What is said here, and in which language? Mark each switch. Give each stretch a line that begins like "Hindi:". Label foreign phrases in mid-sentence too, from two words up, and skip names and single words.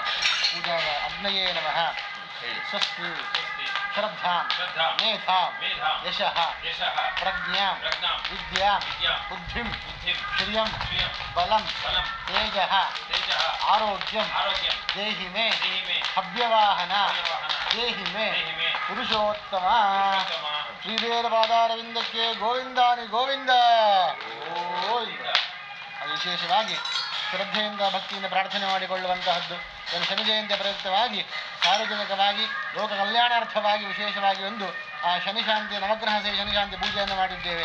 Sanskrit: अग्नये नमः स्वस्ति श्रद्धां मेधां यशः प्रज्ञां विद्यां बुद्धिं श्रियं बलं तेजः आरोग्यं देहि मे हव्यवाहन देहि मे पुरुषोत्तम
Kannada: ಶ್ರೀವೇದಪಾದಾರವಿಂದಕ್ಕೆ ಗೋವಿಂದಾನಿ ಗೋವಿಂದ. ವಿಶೇಷವಾಗಿ ಶ್ರದ್ಧೆಯಿಂದ ಭಕ್ತಿಯಿಂದ ಪ್ರಾರ್ಥನೆ ಮಾಡಿಕೊಳ್ಳುವಂತಹದ್ದು. ಒಂದು ಶನಿ ಜಯಂತಿಯ ಪ್ರಯುಕ್ತವಾಗಿ ಸಾರ್ವಜನಿಕವಾಗಿ ಲೋಕ ಕಲ್ಯಾಣಾರ್ಥವಾಗಿ ವಿಶೇಷವಾಗಿ ಒಂದು ಶನಿಶಾಂತಿ ನವಗ್ರಹ ಶನಿಶಾಂತಿ ಪೂಜೆಯನ್ನು ಮಾಡಿದ್ದೇವೆ.